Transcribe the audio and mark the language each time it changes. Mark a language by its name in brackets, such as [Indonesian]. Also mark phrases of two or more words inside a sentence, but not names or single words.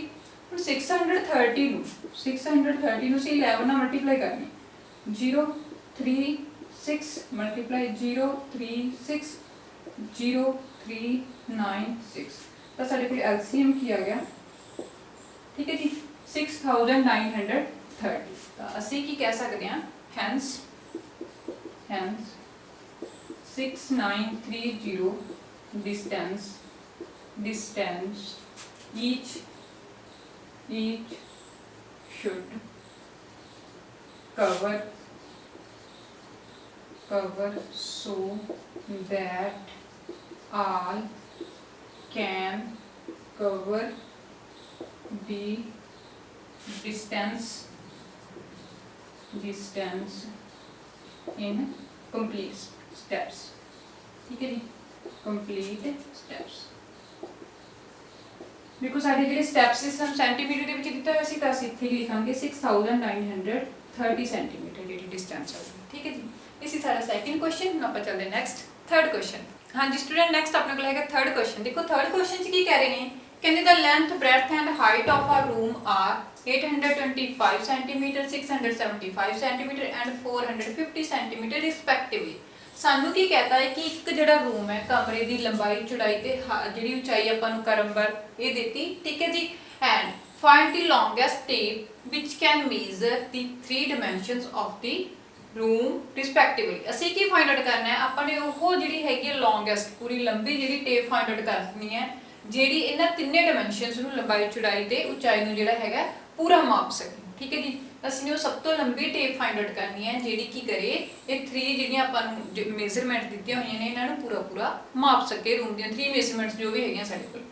[Punjabi] ਹੁਣ 630 ਨੂੰ ਅਸੀਂ 11 ਨਾਲ ਮਲਟੀਪਲਾਈ ਕਰਨੀ 0 3 6 ਮਲਟੀਪਲਾਈ 0 3 6 0 3 9 6 ਤਾਂ ਸਾਡੇ ਕੋਲ LCM ਕੀ ਆ ਗਿਆ, ਠੀਕ ਹੈ ਜੀ 6930। ਤਾਂ ਅਸੀਂ ਕੀ ਕਹਿ ਸਕਦੇ ਹਾਂ [English] hence 6930 distance each should cover so that all can cover the distance in complete steps, [Hindi] ठीक है जी, [English] complete steps। [Hindi] देखो सारे [Punjabi] ਜਿਹੜੇ ਸਟੈਪਸ ਇਸ ਨੂੰ ਸੈਂਟੀਮੀਟਰ ਦੇ ਵਿੱਚ ਦਿੱਤਾ ਹੋਇਆ ਸੀ ਤਾਂ ਅਸੀਂ ਇੱਥੇ ਲਿਖਾਂਗੇ 6930 ਸੈਂਟੀਮੀਟਰ ਜਿਹੜੀ ਡਿਸਟੈਂਸ ਹੈ, ਠੀਕ ਹੈ ਜੀ। ਇਸੇ ਸਾਡਾ [English] second question. [Punjabi] ਹੁਣ ਆਪਾਂ ਚੱਲਦੇ [English] next third question. [Punjabi] ਹਾਂਜੀ ਸਟੂਡੈਂਟ ਨੈਕਸਟ ਆਪਣੇ ਕੋਲ ਹੈਗਾ [English] third question. [Punjabi] ਦੇਖੋ ਥਰਡ ਕੁਐਸਚਨ 'ਚ ਕੀ ਕਹਿ ਰਹੇ ਨੇ, ਕਹਿੰਦੇ [English] the length breadth and height of a room are 825 cm 675 cm and 450 cm respectively. [Punjabi] ਸਾਨੂੰ ਕੀ ਕਹਤਾ ਹੈ ਕਿ ਇੱਕ ਜਿਹੜਾ ਰੂਮ ਹੈ ਕਮਰੇ ਦੀ ਲੰਬਾਈ ਚੌੜਾਈ ਤੇ ਜਿਹੜੀ ਉਚਾਈ ਆਪਾਂ ਨੂੰ ਕਰਮਬਰ ਇਹ ਦਿੱਤੀ, ਠੀਕ ਹੈ ਜੀ। [English] ਐਂਡ find the longest tape which can measure the 3 dimensions of the room respectively। [Punjabi] ਅਸੀਂ ਕੀ [English] find out [Punjabi] ਕਰਨਾ ਹੈ, ਆਪਾਂ ਨੇ ਉਹ ਜਿਹੜੀ ਹੈਗੀ ਲੌਂਗੈਸਟ ਪੂਰੀ ਲੰਬੀ ਜਿਹੜੀ ਟੇਪ [English] find out [Punjabi] ਕਰਨੀ ਹੈ ਜਿਹੜੀ ਇਹਨਾਂ ਤਿੰਨੇ ਡਾਈਮੈਂਸ਼ਨਸ ਨੂੰ ਲੰਬਾਈ ਚੌੜਾਈ ਤੇ ਉਚਾਈ ਨੂੰ ਜਿਹੜਾ ਹੈਗਾ ਪੂਰਾ ਮਾਪ ਸਕੇ, [Hindi] ठीक है जी। [Punjabi] ਅਸੀਂ ਉਹ ਸਭ ਤੋਂ ਲੰਬੀ ਟੇਪ [English] find out [Punjabi] ਕਰਨੀ ਹੈ ਜਿਹੜੀ ਕੀ ਕਰੇ ਇਹ 3 ਜਿਹੜੀਆਂ ਆਪਾਂ ਨੂੰ ਮੇਜ਼ਰਮੈਂਟ ਦਿੱਤੀਆਂ ਹੋਈਆਂ ਨੇ ਇਹਨਾਂ ਨੂੰ ਪੂਰਾ ਪੂਰਾ ਮਾਪ ਸਕੇ ਰੂਮ ਦੀਆਂ 3 ਮੇਜ਼ਰਮੈਂਟਸ ਜੋ ਵੀ ਹੈਗੀਆਂ ਸਾਡੇ ਕੋਲ।